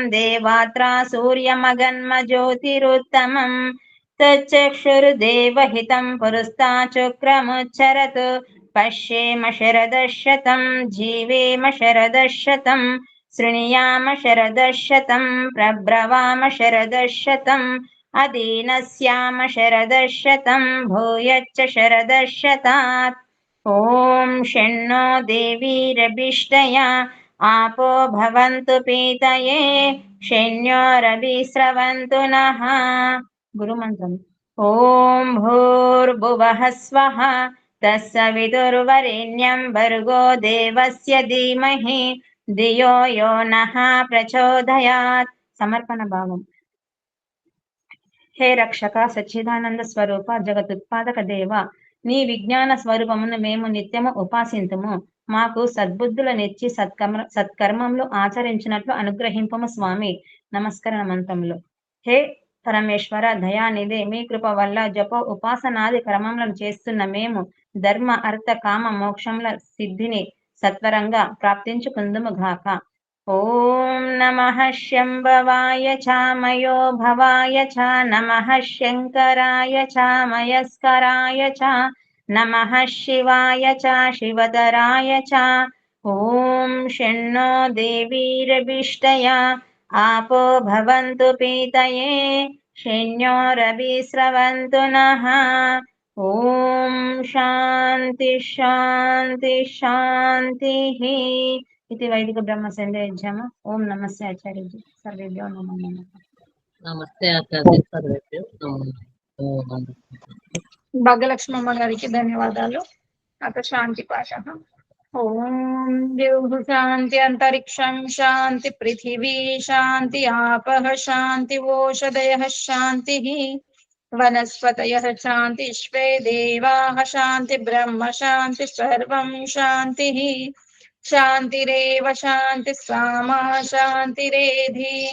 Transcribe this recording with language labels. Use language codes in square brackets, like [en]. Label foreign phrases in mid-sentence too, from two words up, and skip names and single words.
[sa] దేవాత్రా సూర్యమగన్మ జ్యోతిరుత్తమం తచ్చక్షుర్దేవహితం పురస్తాచక్రముచ్చరతు పశ్యేమ శరదశతం జీవేమ శరదశతం శృణుయామ శరదశతం ప్రబ్రవామ శరదశతం అదీనస్యామ శరదశతం భూయచ్చ శరదశతాత్ ఓం షణ్ణో దేవీరభిష్టయా आपो भवन्तु पीतये शन्योरभिस्रवन्तु नः गुरुमन्त्रम् ॐ भूर्भुवः स्वः तत्सवितुर्वरेण्यं भर्गो देवस्य धीमहि धियो यो नः प्रचोदयात् समर्पण भावम् [hi] हे रक्षक सच्चिदानंद स्वरूप जगदुत्पादक देव [te] నీ విజ్ఞాన స్వరూపమును మేము నిత్యము ఉపాసింతుము మాకు సద్బుద్ధులనిచ్చి సత్కర్మములు ఆచరించినట్లు అనుగ్రహింపము స్వామి నమస్కరణ మంత్రములు హే పరమేశ్వర దయానిధి మీ కృప వల్ల జప ఉపాసనాది క్రమములను చేస్తున్న మేము ధర్మ అర్థ కామ మోక్షముల సిద్ధిని సత్వరంగా ప్రాప్తించుకుందుము గాక [sa] ఓం నమః శంభవాయ చ మయో భవాయ చ నమః శంకరాయ చ మయస్కరాయ చ నమః శివాయ చ శివధరాయ చ ఓం షణ్ణో దేవీరభిష్టయా आपो भवन्तु पीतये शन्योरभिस्रवन्तु नः ॐ शान्ति शान्ति शान्तिः इति वैदिक ब्रह्म संध्यायज्ञम् ओम नमस्ते आचार्य जी सर्वेभ्यो नमो नमः నమస్తే ఆచార్య సర్వేభ్యో నమో నమః. [te] భాగ్యలక్ష్మమ్మ గారికి ధన్యవాదాలు. [sa] అత శాంతి పాశ. ఓం ద్యుః శాంతి అంతరిక్షం శాంతి పృథివీ శాంతి ఆపః శాంతి ఓషధయః శాంతిః వనస్పతయః శాంతి విశ్వే దేవాః శాంతి బ్రహ్మ శాంతి సర్వం శాంతిః శాంతిరేవ శాంతి సామా శాంతిరేధి.